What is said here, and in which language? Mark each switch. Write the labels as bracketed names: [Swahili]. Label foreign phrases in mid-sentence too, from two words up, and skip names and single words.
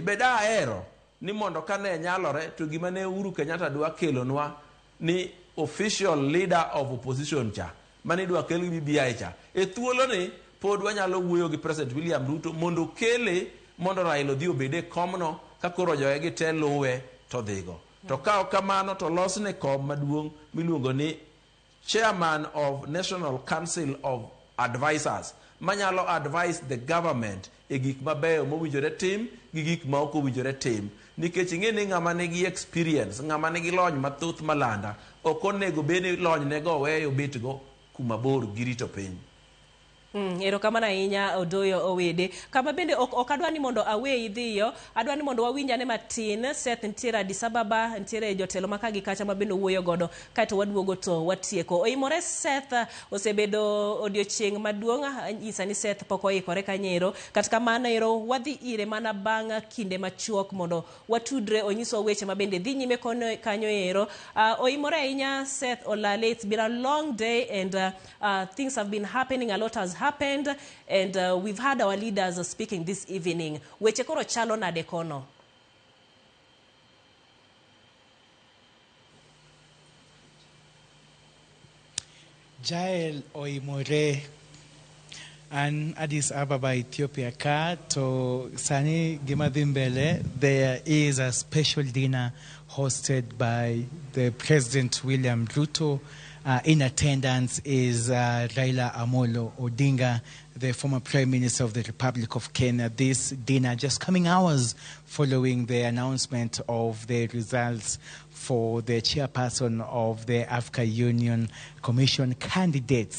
[Luo (Kenya and Tanzania)] Beda ahero ni mondo kane nyalore to gima ne Uhuru Kenyatta dwa kelonwa ni [English] official leader of opposition [Luo (Kenya and Tanzania)] cha mane dwa kel gi BBI cha. E thuolo ni pod wanyalo wuoyo gi President William Ruto mondo kele mondo Raila odhi obede komno ka koro joge gi te luwe to dhigo. To ka kamano to losne kom maduong' miluongo ni Chairman of National Council of Advisors manyalo [English] advise the government [Luo (Kenya and Tanzania)] e gik mabeyo mowinjore tim gi gik ma ok owinjore tim. Nikech ing'e ni ng'ama nigi experience, ng'ama nigi lony mathoth malanda, ok onego bed ni lony nego weyo betgo kuma bor gi rito piny. Erokamano ahinya Odoyo Owede. Kama bende ok adwa ni mondo awe idhiyo, adwa ni mondo wawinjane matin. Seth nitiere Addis Ababa, nitiere jotelo makagi kacha ma bende wuoyo godo, kaeto waduogo to watieko. Oimore Seth osebedo odiochieng' maduong', nyisa ni Seth pok oikore kanyero. Kata kamano ero wadhi ire mana bang' kinde machuok mondo watudre onyiso weche ma bende dhi nyime kanyo ero. Oimore ahinya Seth Olale, [English] it's been a long day and things have been happening, a lot has happened, and we've had our leaders speaking this evening. [Luo (Kenya and Tanzania)] Weche koro chalo nade kono? Jael Oimore an Addis Ababa, Ethiopia ka to sani gima dhi mbele. [English] There is a special dinner hosted by the President William Ruto. In attendance is Raila Amolo Odinga, the former Prime Minister of the Republic of Kenya. This dinner just coming hours following the announcement of the results for the chairperson of the Africa Union Commission candidates.